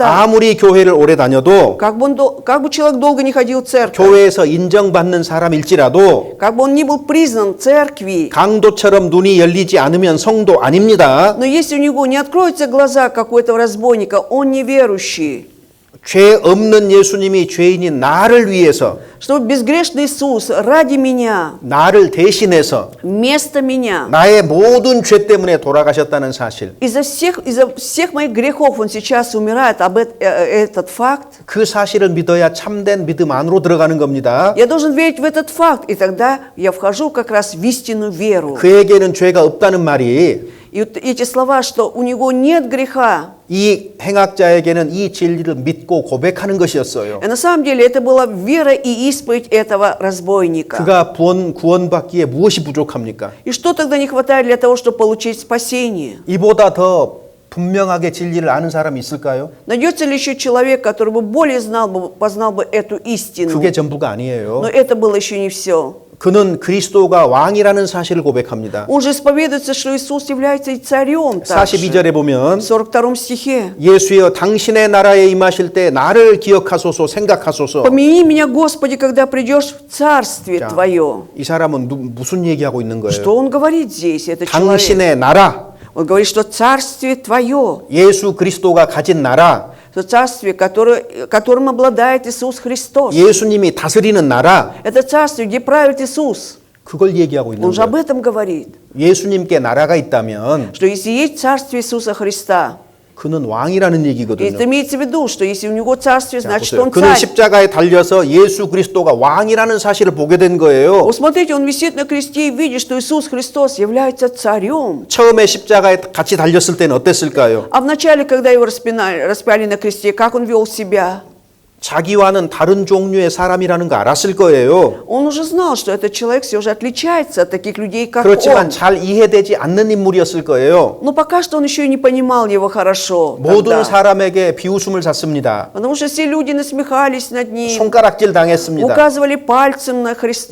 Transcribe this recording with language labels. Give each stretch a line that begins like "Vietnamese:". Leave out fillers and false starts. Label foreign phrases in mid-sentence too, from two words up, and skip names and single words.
Korean: 아무리 교회를 오래 다녀도
Russian: Как бы человек долго не ходил в церковь,
Korean: 교회에서 인정받는 사람일지라도
Russian: как бы он ни был признан в церкви,
Korean: 강도처럼 눈이 열리지 않으면 성도 아닙니다.
Russian: но если у него не откроются глаза, как у этого разбойника, он неверующий.
Korean: 죄 없는 예수님이 죄인인 나를 위해서
Russian: Что безгрешный Иисус ради меня,
Korean: 나를 대신해서
Russian: вместо меня,
Korean: 나의 모든 죄 때문에 돌아가셨다는 사실.
Russian: из-за всех моих грехов он сейчас умирает. Этот факт,
Korean: 그 사실을 믿어야 참된 믿음 안으로 들어가는 겁니다.
Russian: я должен верить в этот факт, и тогда я вхожу как раз в истинную веру.
Korean: 그에게는 죄가 없다는 말이
Russian: И вот эти слова, что у него нет греха,
Korean: 이 행악자에게는 이 진리를 믿고 고백하는 것이었어요.
Russian: и на самом деле это была вера и исповедь этого разбойника.
Korean: 그가 구원받기에 무엇이 부족합니까?
Russian: И что тогда не хватает для того, чтобы получить спасение?
Korean: 이보다 더 분명하게 진리를 아는 사람이 있을까요?
Russian: Найдется ли еще человек, который бы более познал бы эту истину?
Korean: 그게 전부가 아니에요.
Russian: Но это было еще не все.
Korean: 그는 그리스도가 왕이라는 사실을 고백합니다.
Russian: Он же исповедуется, что Иисус является и царем также.
Korean: 42절에 보면
Russian: В 42 стихе.
Korean: 예수여 당신의 나라에 임하실 때 나를 기억하소서 생각하소서.
Russian: «Помяни меня, Господи, когда придешь в Царствие
Korean: 자,
Russian: Твое».
Korean: 이 사람은 무슨 얘기하고 있는 거예요?
Russian: Что он говорит здесь, этот человек?
Korean: 당신의 나라,
Russian: Он говорит, что Царствие Твое,
Korean: 예수 그리스도가 가진 나라,
Russian: что Царствие, которым обладает Иисус Христос.
Korean: 예수님이 다스리는 나라,
Russian: Это Царствие, где правит Иисус.
Korean: 그걸 얘기하고 있는
Russian: Он же об
Korean: 거예요.
Russian: этом говорит.
Korean: 예수님께 나라가 있다면
Russian: Что если есть Царствие Иисуса Христа,
Korean: 그는 왕이라는
Russian: и
Korean: 얘기거든요.
Russian: это имеется в виду, что если у него Царствие,
Korean: 자,
Russian: значит
Korean: 보세요.
Russian: он
Korean: 그는
Russian: царь.
Korean: 십자가에 달려서 예수 그리스도가 왕이라는 사실을 보게 된 거예요.
Russian: Вот смотрите, он висит на кресте и видит, что Иисус Христос является царем.
Korean: 처음에 십자가에 같이 달렸을 때는 어땠을까요?
Russian: А вначале, когда его распяли на кресте, как он вел себя?
Korean: 자기와는 다른 종류의 사람이라는 거 알았을 거예요.
Russian: Он уже знал, что этот человек все же отличается от таких людей, как
Korean: 그렇지만
Russian: он.
Korean: 잘 이해되지 않는 인물이었을 거예요.
Russian: Но пока что он еще и не понимал его хорошо.
Korean: 모든
Russian: тогда.
Korean: 사람에게 비웃음을 샀습니다.
Russian: Потому что все люди насмехались над ним,
Korean: 손가락질 당했습니다.
Russian: указывали пальцем на Христа.